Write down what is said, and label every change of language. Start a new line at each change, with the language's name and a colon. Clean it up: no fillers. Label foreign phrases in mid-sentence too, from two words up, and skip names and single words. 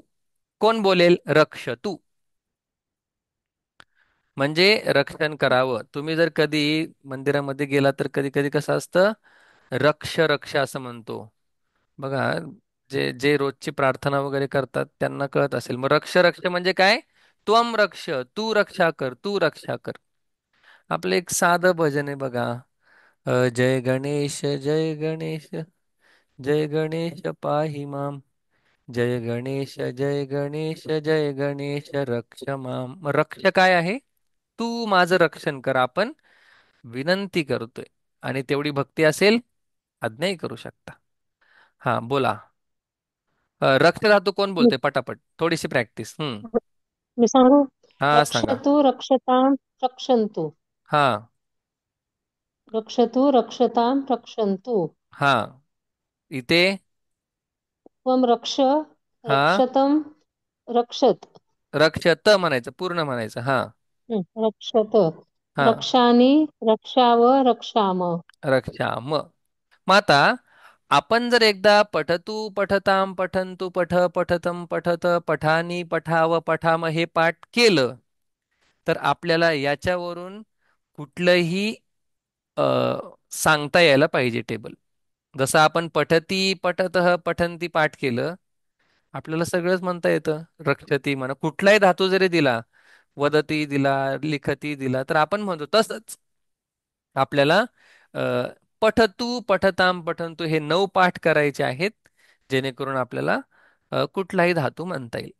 Marathi: कोण बोलेल रक्षतू? म्हणजे रक्षण करावं. तुम्ही जर कधी मंदिरामध्ये गेला तर कधी कधी कसं असतं,
Sanskrit: रक्ष रक्ष
Marathi: असं म्हणतो. बघा, जे जे रोजची प्रार्थना वगैरे करतात त्यांना कळत असेल. मग
Sanskrit: रक्ष रक्ष
Marathi: म्हणजे काय?
Sanskrit: त्वम रक्ष,
Marathi: तू रक्षा कर, तू रक्षा कर. आपलं एक साधं भजन आहे बघा.
Sanskrit: जय गणेश जय गणेश, जय गणेश पाहि माम, जय गणेश जय गणेश, जय गणेश रक्ष माम.
Marathi: मग रक्ष काय आहे? तू माझं रक्षण कर, आपण विनंती करतोय. आणि तेवढी भक्ती असेल, आज्ञाही करू शकता. हा, बोला. रक्त धातू कोण मी बोलते पटापट? थोडीशी प्रॅक्टिस. मी सांगू. हा, सांगा.
Sanskrit: रक्षतु रक्षतां रक्षन्तु.
Marathi: हा.
Sanskrit: रक्षतु रक्षतां रक्षन्तु.
Marathi: हा. इथे.
Sanskrit: त्वं रक्ष
Marathi: हा.
Sanskrit: रक्षतं रक्षत.
Marathi: रक्षत म्हणायचं, पूर्ण म्हणायचं. हा.
Sanskrit: रक्षत.
Marathi: हा.
Sanskrit: रक्षामि रक्षाव रक्षाम.
Marathi: रक्षा मग आता आपण जर एकदा
Sanskrit: पठतू पठताम पठंतु पठ पठतम पठत पठानी पठाव पठाम
Marathi: हे पाठ केलं, तर आपल्याला याच्यावरून कुठलंही अ, सांगता यायला पाहिजे टेबल. जसं आपण
Sanskrit: पठती पठतः पठंती
Marathi: पाठ केलं, आपल्याला सगळंच म्हणता येतं. रक्षती म्हणा, कुठलाही धातू जरी दिला, वदती दिला, लिखती दिला, तर आपण म्हणतो तसंच. आपल्याला अ,
Sanskrit: पठतू पठताम पठंतू
Marathi: हे 9 पाठ करायचे आहेत, जेणेकरून आपल्याला कुठलाही धातू म्हणता येईल.